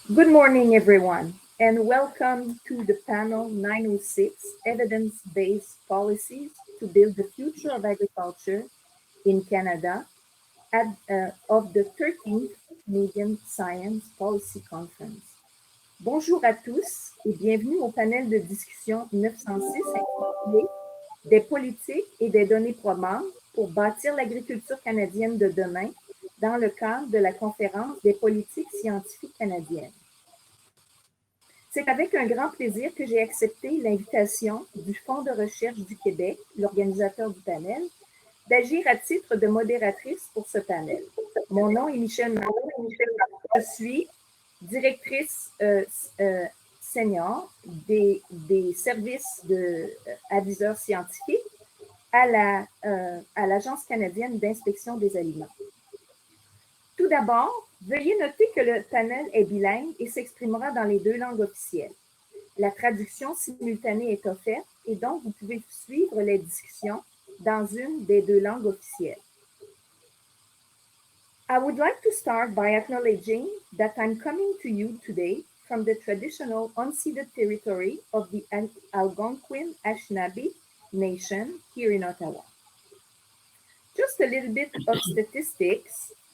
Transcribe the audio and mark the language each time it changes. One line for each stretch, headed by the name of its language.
English: Good morning, everyone, and welcome to the panel 906 Evidence Based Policies to Build the Future of Agriculture in Canada of the 13th Canadian Science Policy Conference.
French: Bonjour à tous et bienvenue au panel de discussion 906 intitulé Des politiques et des données probantes pour bâtir l'agriculture canadienne de demain dans le cadre de la conférence des politiques scientifiques canadiennes. C'est avec un grand plaisir que j'ai accepté l'invitation du Fonds de recherche du Québec, l'organisateur du panel, d'agir à titre de modératrice pour ce panel. Mon nom est Michel Martin. Je suis directrice senior des services d'aviseurs scientifiques à l'Agence canadienne d'inspection des aliments. Tout d'abord, veuillez noter que le panel est bilingue et s'exprimera dans les deux langues officielles. La traduction simultanée est offerte et donc vous pouvez suivre les discussions dans une des deux langues officielles.
English: I would like to start by acknowledging that I'm coming to you today from the traditional unceded territory of the Algonquin Anishinaabe Nation here in Ottawa. Just a little bit of statistics.